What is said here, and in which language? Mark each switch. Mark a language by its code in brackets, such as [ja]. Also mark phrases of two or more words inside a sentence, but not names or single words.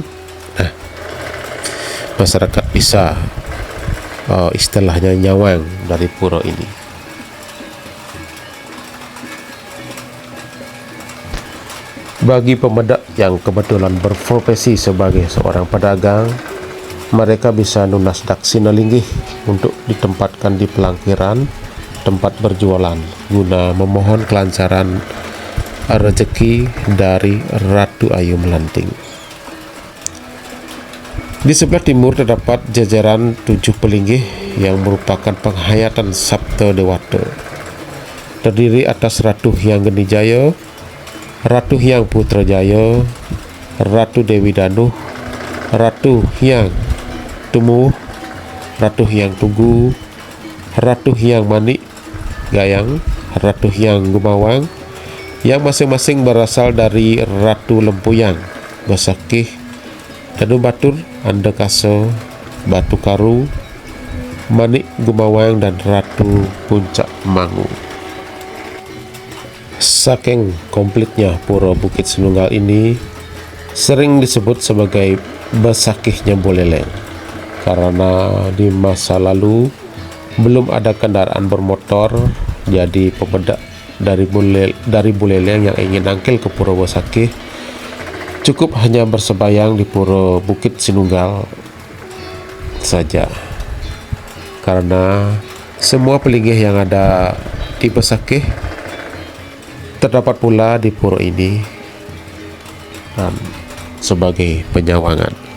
[id] Nah, masyarakat bisa istilahnya nyawang dari pura ini. Bagi pemedak yang kebetulan berprofesi sebagai seorang pedagang, mereka bisa nunas daksina linggih untuk ditempatkan di pelangkiran tempat berjualan guna memohon kelancaran rezeki dari Ratu Ayu Melanting. Di sebelah timur terdapat jajaran 7 pelinggih yang merupakan penghayatan Sabta Dewata, terdiri atas Ratu Hyang Genijaya, Ratu Hyang Putrajaya, Ratu Dewi Danuh, Ratu Hyang Tumuh, Ratu Hyang Tugu, Ratu Hyang Manik Gayang, Ratu Hyang Gumawang, yang masing-masing berasal dari Ratu Lempuyang, Basakih, Danu Batur, Andekaso, Batu Karu, Manik Gumawang, dan Ratu Puncak Mangu. Saking komplitnya Pura Bukit Senunggal ini sering disebut sebagai Basakihnya Buleleng, karena di masa lalu belum ada kendaraan bermotor, jadi pemedak dari Buleleng yang ingin nangkil ke Pura Basakih cukup hanya bersebayang di Pura Bukit Senunggal saja, karena semua pelinggih yang ada di Basakih terdapat pula di pura ini dan sebagai penyawangan.